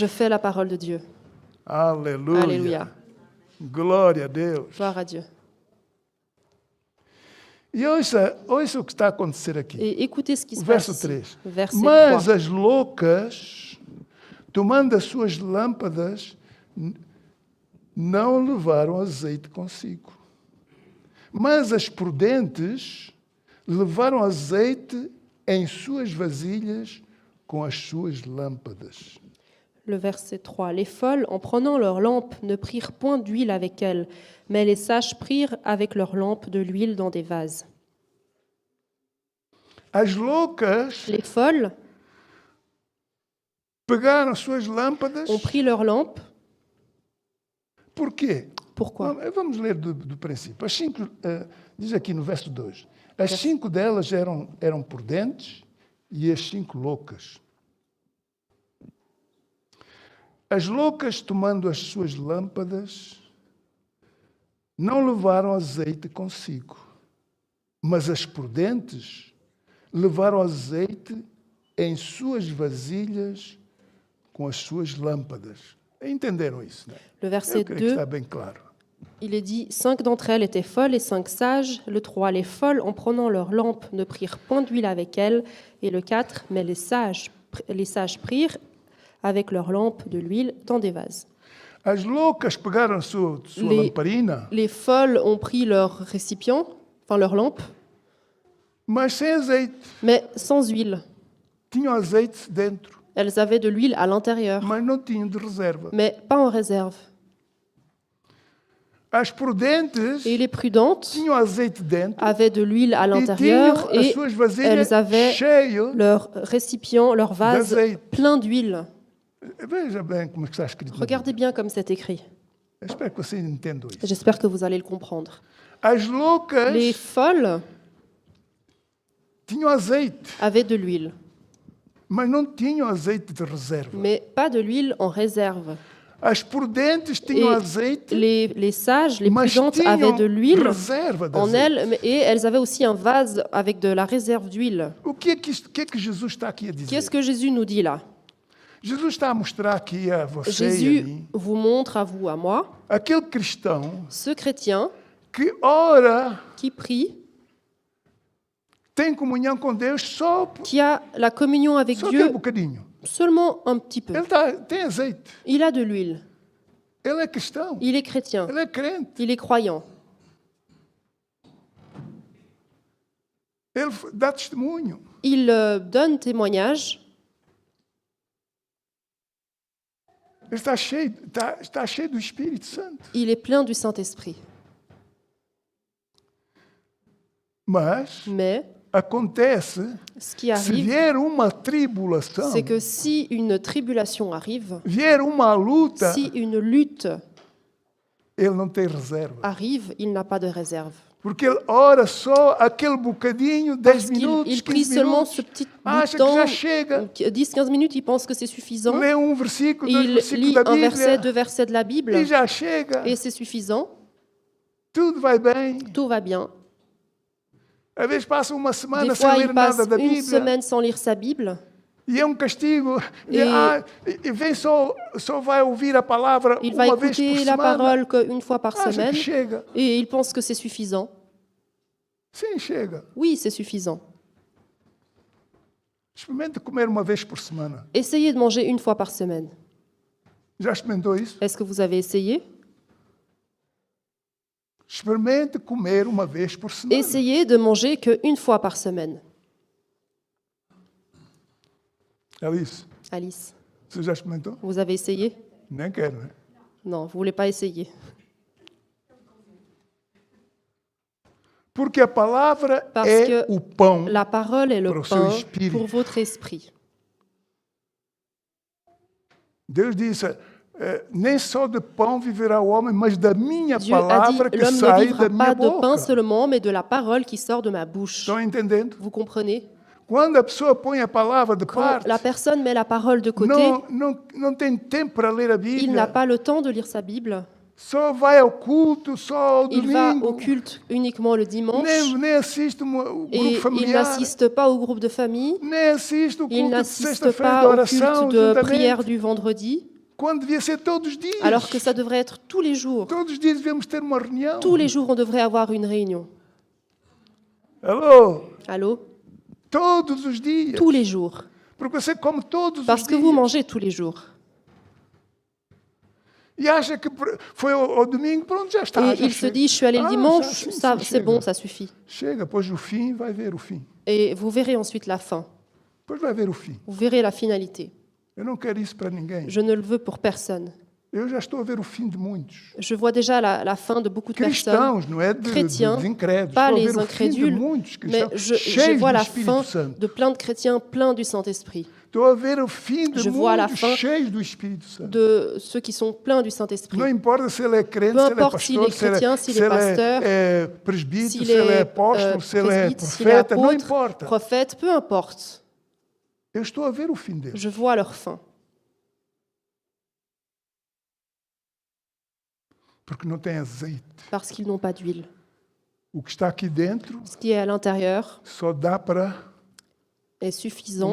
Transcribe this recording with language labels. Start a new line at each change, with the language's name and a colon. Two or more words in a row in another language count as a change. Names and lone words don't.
French: Je fais la parole de Dieu.
Portuguese: Aleluia.
French: Alléluia.
Portuguese: Glória a Deus.
French: Gloire à Dieu.
Portuguese: E ouça o que está a acontecer aqui.
French: Et écoutez ce qui se
Portuguese: O
French: passe
Portuguese: verso
French: ici. 3. Verset
Portuguese: Mas 3. as loucas, tomando as suas lâmpadas, não levaram azeite consigo. Mas as prudentes levaram azeite em suas vasilhas com as suas lâmpadas.
French: Le verset 3. Les folles, en prenant leurs lampes, ne prirent point d'huile avec elles, mais les sages prirent avec leurs lampes de l'huile dans des vases.
Portuguese: As loucas
French: Les folles
Portuguese: pegaram as suas lâmpadas.
French: ont pris leurs lampes.
Portuguese: Por quê?
French: Pourquoi?
Portuguese: Vamos ler do princípio. As cinco, diz aqui no verso 2. As 5 delas eram prudentes e as 5 loucas. As loucas, tomando as suas lâmpadas, não levaram azeite consigo, mas as prudentes levaram azeite em suas vasilhas com as suas lâmpadas. Entenderam isso, né?
French: Le
Portuguese: Eu
French: verset
Portuguese: creio que
French: 2,
Portuguese: está bem claro.
French: il est dit « 5 d'entre elles étaient folles et 5 sages. Le 3, les folles, en prenant leurs lampes, ne prirent point d'huile avec elles. Et le 4, mais les sages prirent avec leurs lampes de l'huile dans des vases.
Portuguese: As loucas pegaram a sua
French: Les-
Portuguese: lamparina,
French: Les folles ont pris leur récipient, enfin leur lampe,
Portuguese: mas sem azeite.
French: mais sans huile.
Portuguese: Tinham azeite dentro,
French: Elles avaient de l'huile à l'intérieur,
Portuguese: mas não tinham de reserva.
French: mais pas en réserve.
Portuguese: As prudentes
French: Et les prudentes
Portuguese: tinham azeite dentro
French: avaient de l'huile à
Portuguese: e
French: l'intérieur
Portuguese: tinham as
French: et
Portuguese: suas vasilhas
French: elles avaient
Portuguese: cheias
French: leur récipient, leur vase
Portuguese: d'azeite.
French: plein d'huile.
Portuguese: Veja bem como é que está escrito. na
French: Regardez bien comme c'est écrit.
Portuguese: Bíblia. Eu espero que vocês entendam isso.
French: J'espère que vous allez le comprendre.
Portuguese: As loucas
French: Les folles
Portuguese: tinham azeite,
French: avaient de l'huile,
Portuguese: mas não tinham azeite de reserva.
French: mais pas de l'huile en réserve.
Portuguese: As prudentes tinham
French: Et
Portuguese: azeite,
French: les sages, les
Portuguese: mas
French: prudentes avaient
Portuguese: tinham
French: de l'huile
Portuguese: reserva
French: en
Portuguese: d'azeite.
French: elles et elles avaient aussi un vase avec de la réserve d'huile.
Portuguese: O que é que Jesus está aqui a dizer?
French: Qu'est-ce que Jésus nous dit là?
Portuguese: Jesus está a mostrar aqui a você e a
French: Jésus
Portuguese: mim
French: vous montre à vous, à moi,
Portuguese: aquele cristão
French: ce chrétien
Portuguese: que ora,
French: qui prie,
Portuguese: tem comunhão com Deus só
French: qui a la communion avec
Portuguese: aquele
French: Dieu
Portuguese: bocadinho.
French: seulement un petit peu.
Portuguese: Tem azeite.
French: Il a de l'huile,
Portuguese: Ele é cristão.
French: il est chrétien,
Portuguese: Ele é crente.
French: il est croyant,
Portuguese: Ele dá testemunho.
French: il donne témoignage,
Portuguese: Ele está cheio do Espírito Santo.
French: il est plein du Saint-Esprit.
Portuguese: Mas
French: Mais
Portuguese: acontece,
French: ce qui
Portuguese: se
French: arrive,
Portuguese: vier uma tribulação,
French: c'est que si une tribulation arrive,
Portuguese: vier uma luta,
French: si une lutte
Portuguese: ele não tem reserva.
French: arrive, il n'a pas de réserve.
Portuguese: Porque ele ora só aquele bocadinho, 10
French: Parce qu'il
Portuguese: minutos,
French: il prie
Portuguese: 15
French: seulement
Portuguese: minutos,
French: ce petit bout
Portuguese: acha
French: de
Portuguese: que já
French: temps,
Portuguese: chega,
French: 10-15 minutes, il pense que c'est suffisant.
Portuguese: lê versículo, dois
French: Il
Portuguese: versículos
French: lit
Portuguese: da
French: un verset,
Portuguese: Bíblia
French: 2 versets de la Bible,
Portuguese: e já chega.
French: et c'est suffisant,
Portuguese: Tudo vai bem.
French: tout va bien.
Portuguese: Às vezes passa uma semana
French: Des
Portuguese: sem
French: fois,
Portuguese: ler
French: il passe
Portuguese: nada da
French: une
Portuguese: Bíblia
French: semaine sans lire sa Bible,
Portuguese: e é um castigo. E- E vem só vai ouvir a palavra
French: il va
Portuguese: uma vez por
French: écouter la
Portuguese: semana.
French: parole qu'une fois par
Portuguese: Acha
French: semaine,
Portuguese: que chega.
French: et il pense que c'est suffisant.
Portuguese: Sim, chega.
French: Oui, c'est suffisant.
Portuguese: Experimente comer uma vez por semana.
French: Essayez de manger une fois par semaine.
Portuguese: Já experimentou isso?
French: Est-ce que vous avez essayé?
Portuguese: Experimente comer uma vez por semana.
French: Essayez de manger qu'une fois par semaine.
Portuguese: Alice,
French: Alice,
Portuguese: você já experimentou?
French: vous avez essayé?
Portuguese: Nem quero, né?
French: Non, vous voulez pas essayer.
Portuguese: Porque a palavra
French: Parce
Portuguese: é
French: que
Portuguese: o pão.
French: La parole est le
Portuguese: Pour seu
French: pain
Portuguese: espírito.
French: pour votre esprit.
Portuguese: Deus disse, nem só de pão viverá o homem, mas da minha
French: Dieu a dit,
Portuguese: palavra que
French: l'homme ne
Portuguese: sai
French: vivra
Portuguese: da minha
French: pas de pain
Portuguese: boca.
French: seulement, mais de la parole qui sort de ma bouche.
Portuguese: Estão entendendo?
French: Vous comprenez?
Portuguese: Quando a pessoa põe a palavra de
French: Quand
Portuguese: parte,
French: la personne met la parole de côté,
Portuguese: não tem tempo para ler a
French: il n'a
Portuguese: Bíblia.
French: pas le temps de lire sa Bible.
Portuguese: Só vai ao culto, só ao
French: Il va au
Portuguese: domingo.
French: culte uniquement le dimanche
Portuguese: Nem assiste o grupo
French: et il
Portuguese: familiar.
French: n'assiste pas au groupe de famille.
Portuguese: Nem assiste o
French: Il
Portuguese: culto de
French: n'assiste
Portuguese: sexta-feira de
French: pas au
Portuguese: oração,
French: culte de prière
Portuguese: juntamente.
French: du vendredi,
Portuguese: Quando devia ser todos os dias.
French: alors que ça devrait être tous les jours.
Portuguese: Todos os dias devemos ter uma reunião.
French: Tous les jours, on devrait avoir une réunion.
Portuguese: Alô?
French: Allô?
Portuguese: Todos os dias.
French: Tous les jours.
Portuguese: Porque você come todos
French: Parce
Portuguese: os
French: que
Portuguese: dias.
French: vous mangez tous les jours.
Portuguese: E acha que foi ao domingo, pronto, já está.
French: Et
Portuguese: já
French: il se
Portuguese: chega.
French: dit, je suis allé le dimanche,
Portuguese: sim,
French: ça,
Portuguese: sim,
French: c'est
Portuguese: chega.
French: bon, ça suffit.
Portuguese: Chega, depois o fim, vai ver o fim.
French: Et vous verrez ensuite la fin.
Portuguese: Depois vai ver o fim.
French: Vous verrez la finalité.
Portuguese: Eu não quero isso para ninguém.
French: Je ne le veux pour personne.
Portuguese: Eu já estou a ver o fim de muitos.
French: Je vois déjà la fin de beaucoup de personnes,
Portuguese: Cristãos, não é de
French: chrétiens,
Portuguese: incrédulos.
French: pas
Portuguese: Estou a
French: les
Portuguese: ver o fim de
French: incrédules,
Portuguese: muitos
French: mais
Portuguese: cristãos
French: je
Portuguese: cheios
French: vois
Portuguese: do
French: la fin
Portuguese: Espírito Santo.
French: de plein de chrétiens pleins du Saint-Esprit,
Portuguese: Estou a ver o fim de
French: Je vois la
Portuguese: muitos
French: fin
Portuguese: cheios do Espírito Santo.
French: de ceux qui sont pleins du Saint-Esprit.
Portuguese: Não importa se ele é crente,
French: Peu
Portuguese: se ele é
French: importe s'il
Portuguese: pastor,
French: est chrétien, s'il est pasteur,
Portuguese: é presbítero,
French: S'il
Portuguese: se ele é
French: est
Portuguese: apóstolo, se ele é
French: presbyte, s'il est
Portuguese: profeta, não
French: apôtre,
Portuguese: importa.
French: prophète, peu importe.
Portuguese: Eu estou a ver o fim dele.
French: Je vois leur fin.
Portuguese: porque não tem azeite.
French: parce qu'ils n'ont pas d'huile.
Portuguese: O que está aqui dentro
French: Ce qui est à l'intérieur
Portuguese: só dá para,
French: est suffisant.